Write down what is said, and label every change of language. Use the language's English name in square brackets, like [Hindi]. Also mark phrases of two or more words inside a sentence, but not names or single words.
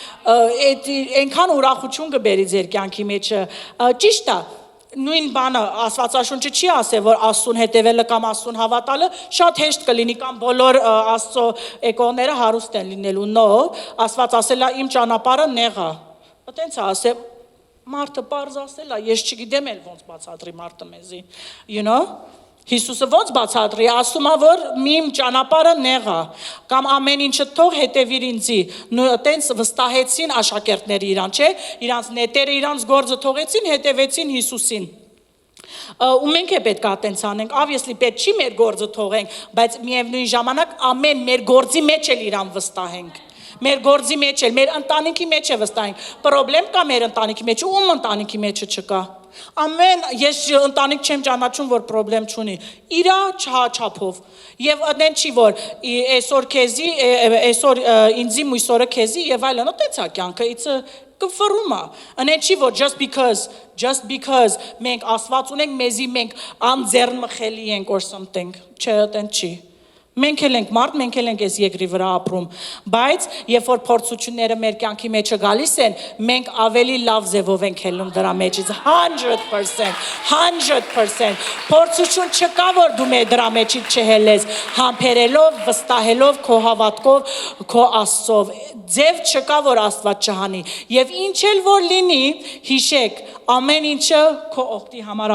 [Armenian] այնքան ուրախություն կբերի ձեր կյանքի մեջը, ճիշտ է, նույն բանը Աստվածաշունչը չի ասել, որ Աստծուն հետևելը կամ Աստծուն հավատալը շատ հեշտ կլինի, կամ բոլոր Աստծո եկողները հարուստ են լինելու, no, Աստված ասել է իմ ճանապարհը նեղ է, այտենց է ասել, Մարդը պարզ ասել է, ես չգիտեմ էլ ոնց բացատրի մարդը մեզի, [English] you know, [Armenian] Հիսուսը ոնց բացատրի, ասում է, որ իմ ճանապարհը նեղ է, կամ ամեն ինչը թող հետևիր ինձի, այտենց վստահեցին աշակերտները իրան, չէ, իրանց նետերը իրանց գործը թողեցին, հետևեցին Հիսուսին, ու մենք է պետք է այտենց անենք, obviously պետք չի մեր գործը թողենք, բայց միևնույն ժամանակ ամեն մեր գործի մեջ էլ իրան վստահենք, մեր գործի մեջ էլ, մեր ընտանիքի մեջ է վստահենք, պրոբլեմ կա մեր ընտանիքի մեջ, ում ընտանիքի մեջը չկա, Ամեն ես ընտանիք չեմ ճանաչում, որ խնդրեմ չունի։ Իրա չափով։ Եվ այդեն չի որ այսօր քեզի, այսօր ինձի մույսորը քեզի եւ այլն, այդպես է կյանքը, [English] it's a [Armenian] կֆռումա։ Այդեն չի որ [English] just because [Armenian] մենք Աստված ունենք, մեզի մենք անձեռնմխելի ենք [English] or something։ [Armenian] Չէ, այդեն չի։ Մենք էլ ենք մարդ, մենք էլ ենք այս երկրի վրա ապրում, բայց երբ որ փորձությունները մեր կյանքի մեջը գալիս են, մենք ավելի լավ ձևով ենք հելնում դրա մեջից 100%, փորձություն չկա որ դու մեր դրա մեջից չհելես, համբերելով, վստահելով քո հավատքով, քո Աստծով, ձև չկա որ Աստված չհանի, եւ ինչ էլ որ լինի, հիշեք, ամեն ինչը քո օգտի համար